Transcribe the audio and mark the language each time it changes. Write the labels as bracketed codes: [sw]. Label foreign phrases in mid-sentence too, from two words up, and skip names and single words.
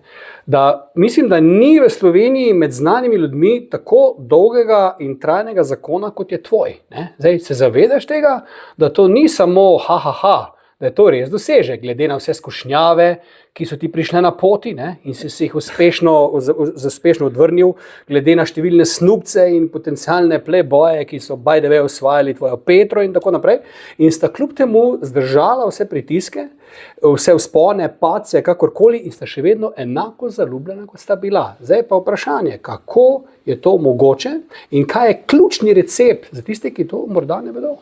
[sl] Da mislim, da ni v Sloveniji med znanimi ljudmi tako dolgega in trajnega zakona, kot je tvoj. Ne? Zdaj, se zavedaš tega, da to ni samo da je to res dosežek, glede na vse skušnjave, ki so ti prišle na poti, ne? In si jih uspešno odvrnil, glede na številne snubce in potencialne pleboje, ki so [en] by the way [sl] osvajali tvojo Petro in tako naprej. In sta kljub temu zdržala vse pritiske, vse vzpone, padce, kakorkoli, in sta še vedno enako zaljubljena, kot sta bila. Zdaj pa vprašanje, kako je to mogoče in kaj je ključni recept za tiste, ki to morda ne vedo?